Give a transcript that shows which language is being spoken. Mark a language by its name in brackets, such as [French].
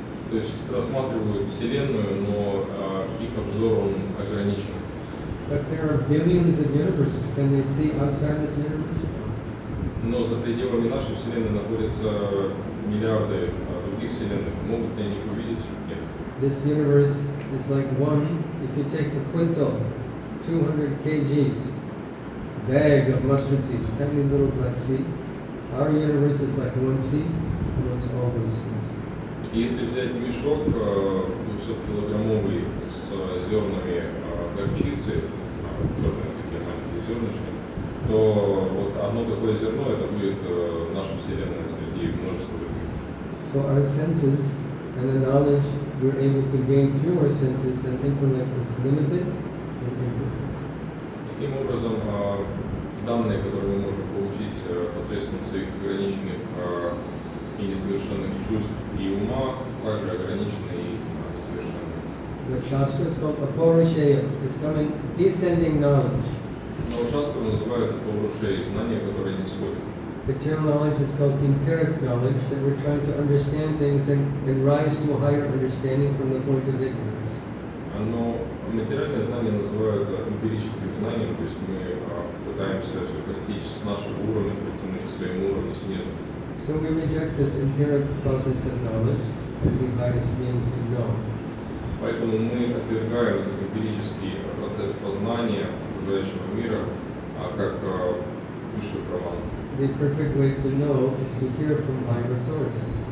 [Russian] То есть рассматривают Вселенную, но их обзор он ограничен. [English] But there are billions of universes. Can they see outside this universe? [Russian] Но за пределами нашей Вселенной находятся миллиарды других Вселенных. Могут ли они их увидеть? Нет. [English] This universe is like one, if you take a quintal, 200 kgs, bag of mustard seeds, tiny little black seed. Our universe is like one seed amongst all those seeds. [Russian] Если взять мешок 200-килограммовый с зернами горчицы, черные такие маленькие зернышки, то вот одно такое зерно, это будет наша Вселенная среди множества других. [English] So our senses and the knowledge we're able to gain through our senses and intellect is limited and imperfect. [Russian] Таким образом, данные, которые мы можем получить посредством своих ограниченных и несовершенных чувств и ума, также ограничены и несовершенны. [English] The Shastra is called Aporusheya. It's coming descending knowledge. [Russian] Но шастру называют Апурушей, знания, которые не сходят. [English] Material knowledge is called empiric knowledge, that we're trying to understand things and rise to a higher understanding from the point of ignorance. [Russian] Но материальное знание называют эмпирическим знанием, то есть мы пытаемся все постичь с нашего уровня, прийти к своему уровню снизу. [English] So we reject this empiric process of knowledge as the highest means to know. [Russian] Поэтому мы отвергаем этот эмпирический процесс познания окружающего мира как высшую правану. [English] The perfect way to know is to hear from higher authority.